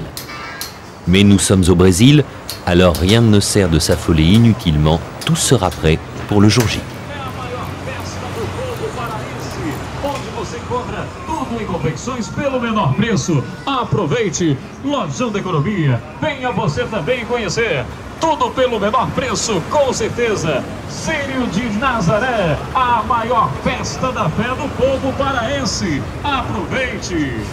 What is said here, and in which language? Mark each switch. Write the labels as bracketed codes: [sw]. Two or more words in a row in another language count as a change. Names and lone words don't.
[fr] Mais nous sommes au Brésil, alors rien ne sert de s'affoler inutilement, tout sera prêt pour le jour J. [pt] Tudo em confecções pelo menor preço. Aproveite! Lojão da Economia. Venha você também conhecer. Tudo pelo menor preço, com certeza. Círio de Nazaré, a maior festa da fé do povo paraense. Aproveite!